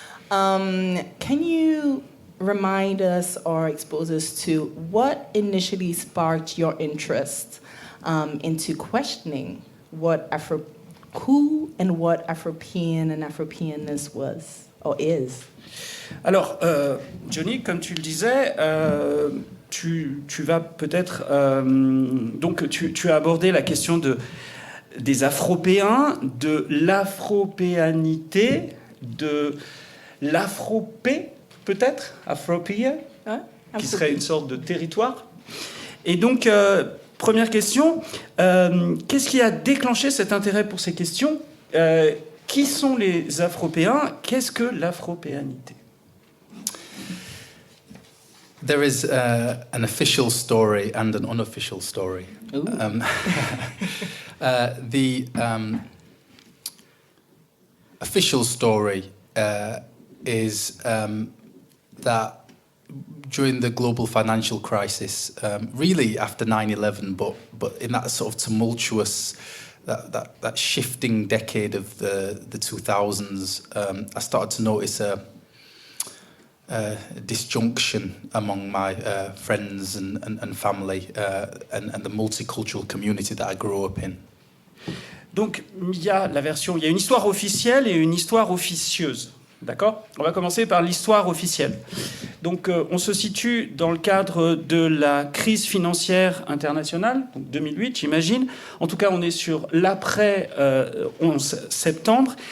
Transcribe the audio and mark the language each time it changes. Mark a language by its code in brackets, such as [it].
[en] Can you remind us or expose us to what initially sparked your interest into questioning what who and what Afropean and Afropeanness was or is? [fr] Alors, Johny, comme tu le disais, tu vas peut-être... donc, tu as abordé la question des Afropéens, de l'afropéanité, de l'afropé, peut-être, Afropia, qui serait une sorte de territoire. Et donc, première question, qu'est-ce qui a déclenché cet intérêt pour ces questions ? Qui sont les Afropéens ? Qu'est-ce que l'afropéanité ? [en] There is an official story and an unofficial story. The official story is that during the global financial crisis, really after 9/11, but in that sort of tumultuous, that shifting decade of the 2000s, I started to notice a disjunction among my friends and family and the multicultural community that I grew up in. [fr] Donc, il y a une histoire officielle et une histoire officieuse. D'accord ? On va commencer par l'histoire officielle. Donc, on se situe dans le cadre de la crise financière internationale, donc 2008, j'imagine. En tout cas, on est sur l'après 11 septembre.